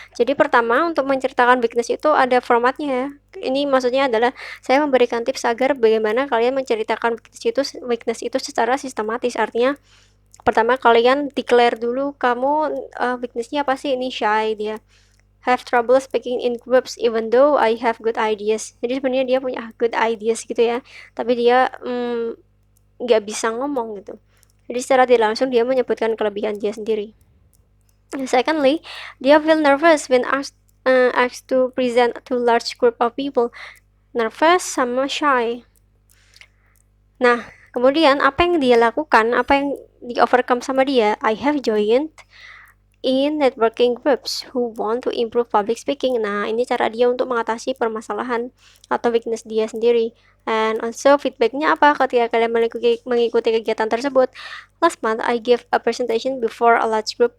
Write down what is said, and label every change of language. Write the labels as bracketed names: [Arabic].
[Indonesian] Jadi pertama untuk menceritakan weakness itu ada formatnya ya. Ini maksudnya adalah saya memberikan tips agar bagaimana kalian menceritakan weakness itu secara sistematis. Artinya pertama kalian declare dulu kamu weaknessnya apa sih. [English] Ini shy, dia have trouble speaking in groups even though I have good ideas. [Indonesian] Jadi sebenarnya dia punya good ideas gitu ya, tapi dia nggak bisa ngomong gitu. Jadi secara tidak langsung dia menyebutkan kelebihan dia sendiri. [English] Secondly, dia feel nervous when asked to present to large group of people. [Indonesian] Nervous sama shy. Nah, kemudian apa yang dia lakukan, apa yang di overcome sama dia? [English] I have joined in networking groups who want to improve public speaking. [Indonesian] Nah, ini cara dia untuk mengatasi permasalahan atau weakness dia sendiri. And also feedbacknya apa ketika kalian mengikuti kegiatan tersebut? [English] Last month I gave a presentation before a large group.